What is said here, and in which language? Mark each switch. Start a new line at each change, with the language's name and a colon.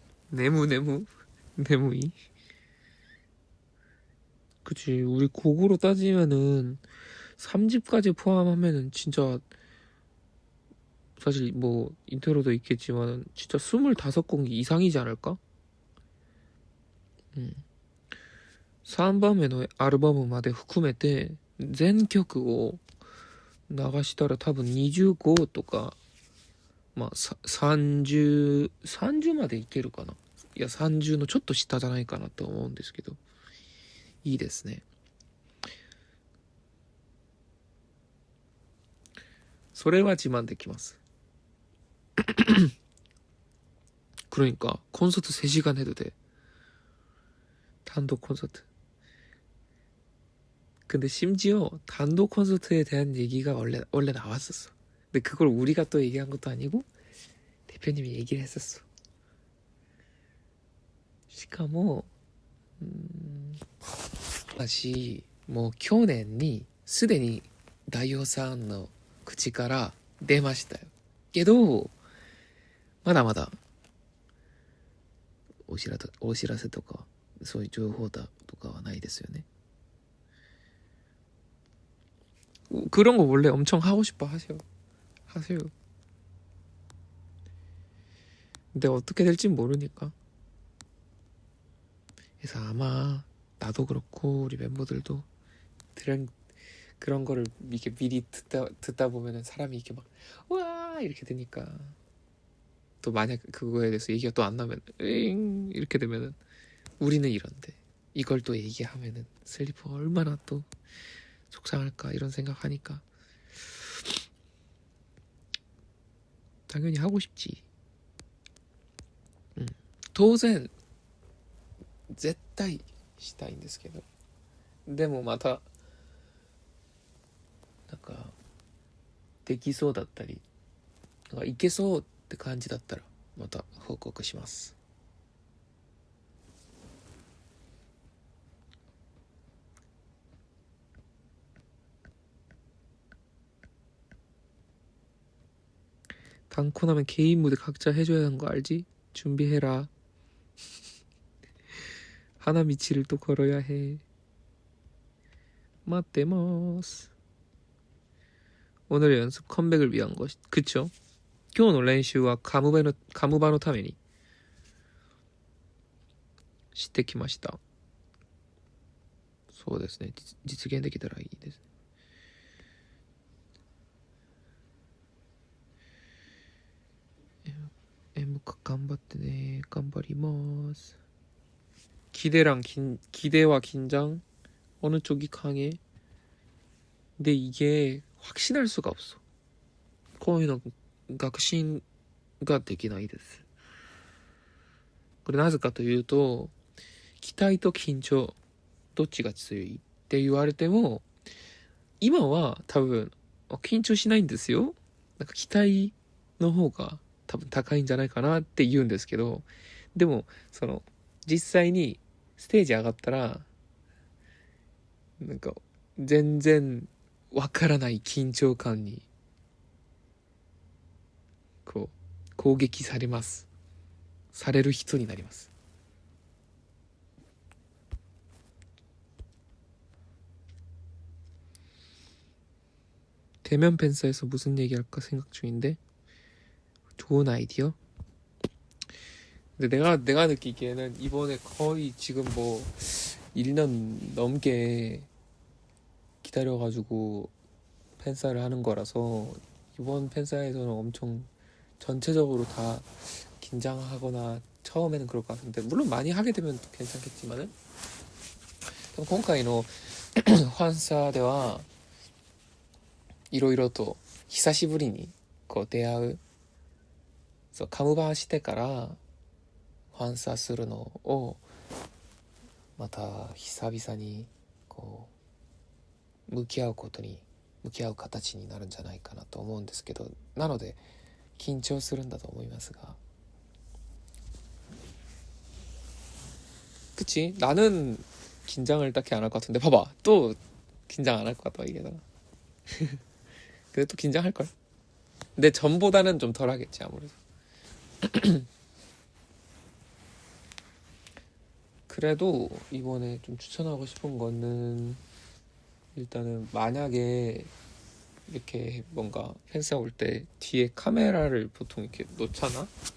Japanese: 네무이.
Korean: 그치. 우리 곡으로 따지면은 3집까지 포함하면은 진짜 사실 뭐 인트로도 있겠지만 진짜 25곡 이상이지 않을까?
Japanese: 3番目のアルバムまで含めて全曲を流したら多分25とかまあ30までいけるかな。いや30のちょっと下じゃないかなと思うんですけど、いいですね。それは自慢できます。
Korean: 그러니까 콘서트 3시간 해도 돼. 단독 콘서트. 근데 심지어 단독 콘서트에 대한 얘기가 원래 나왔었어. 근데 그걸 우리가 또 얘기한 것도 아니고 대표님이 얘기를 했었어.
Japanese: しかも私もう去年にすでに大王さんの口から出ましたよ。けどまだまだお知らせとかそういう情報だとかはないですよね。
Korean: 그런 거 원래 엄청 하고 싶어 하세요. 근데 어떻게 될진 모르니까 그래서 아마 나도 그렇고 우리 멤버들도 그런 거를 이렇게 미리 듣다 보면은 사람이 이렇게 막 와 이렇게 되니까, 또 만약 그거에 대해서 얘기가 또 안 나면 잉 이렇게 되면은 우리는 이런데 이걸 또 얘기하면은 슬리퍼 얼마나 또 속상할까 이런 생각하니까 당연히 하고 싶지.
Japanese: 当然絶対したいんですけど、でもまたなんかできそうだったり、なんかいけそうって感じだったらまた報告します。
Korean: 단코 나면 개인 무대 각자 해줘야 하는 거 알지? 준비해라. 하나미치를 또 걸어야 해. 맞대마스. 오늘의 연습 컴백을 위한 것. 그쵸?
Japanese: 今日の練習はカムバのためにしてきました。そうですね。実現できたらいいです。頑張ってね。頑張ります。
Korean: 기대와 긴장 어느 쪽이 강해? 근데 이게 확신할 수가 없어.
Japanese: こういうの確信ができないです。これなぜかというと、期待と緊張どっちが強いって言われても、今は多分緊張しないんですよ。なんか期待の方が多分高いんじゃないかなって言うんですけど、でもその実際にステージ上がったらなんか全然わからない緊張感にこう攻撃される人になります。
Korean: 대면 팬사에서 무슨 얘기할까 생각 중인데 좋은 아이디어? 근데 내가 느끼기에는 이번에 거의 지금 뭐 1년 넘게 기다려가지고 팬사를 하는 거라서 이번 팬사에서는 엄청 전체적으로 다 긴장하거나 처음에는 그럴 것 같은데, 물론 많이 하게 되면 또 괜찮겠지만은
Japanese: 今回のファンサではいろいろと久しぶりにこう出会う、そうカムバーしてからファンサするのをまた久々にこう向き合う形になるんじゃないかなと思うんですけど、なので緊張するんだと思いますが、
Korean: 그치? 나는 긴장을 딱히 안 할 것 같은데 봐봐, 또 긴장 안 할 것 같다 이게다가. 근데 또 긴장할걸? 근데 전보다는 좀 덜 하겠지 아무래도. 그래도 이번에 좀 추천하고 싶은 거는, 일단은 만약에 이렇게 뭔가 팬사 올 때 뒤에 카메라를 보통 이렇게 놓잖아?